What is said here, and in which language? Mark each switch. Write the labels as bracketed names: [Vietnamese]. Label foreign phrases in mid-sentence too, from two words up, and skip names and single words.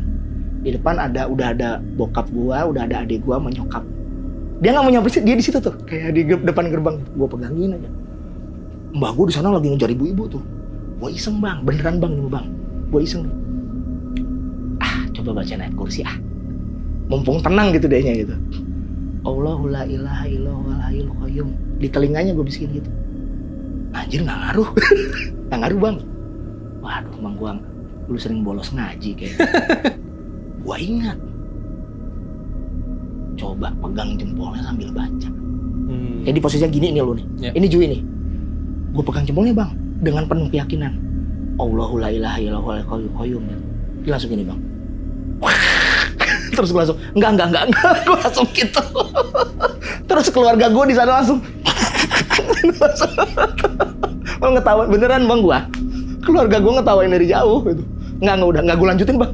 [Indonesian] Di depan udah ada bokap gua, udah ada adik gua menyokap. Dia nggak mau nyamperin, dia di situ tuh, kayak di depan gerbang. Gua pegangin aja. Mbak gua di sana lagi ngejar ibu-ibu tuh. Gua iseng, Bang, beneran Bang ini Bang. Gua iseng nih. Coba baca ayat kursi mumpung tenang gitu dehnya gitu. [Arabic] الله لا إله إلا الله والحي القيوم. [Indonesian] Di telinganya gue bisikin gitu. Anjir, nggak ngaruh. Nggak ngaruh Bang. Waduh, Bang, gua dulu sering bolos ngaji kayaknya. Gua ingat. Coba pegang jempolnya sambil baca. Jadi posisinya gini nih lu nih. Yeah. Ini Jui nih. Gue pegang jempolnya Bang. dengan penuh keyakinan. [Arabic] الله لا إله إلا الله والحي القيوم. [Indonesian] Dia langsung gini, Bang. Terus gue langsung, enggak. Gue langsung gitu. Terus keluarga gue di sana langsung. Lo ngetawain beneran, Bang, gue. Keluarga gue ngetawain dari jauh gitu. Enggak gue lanjutin, Bang.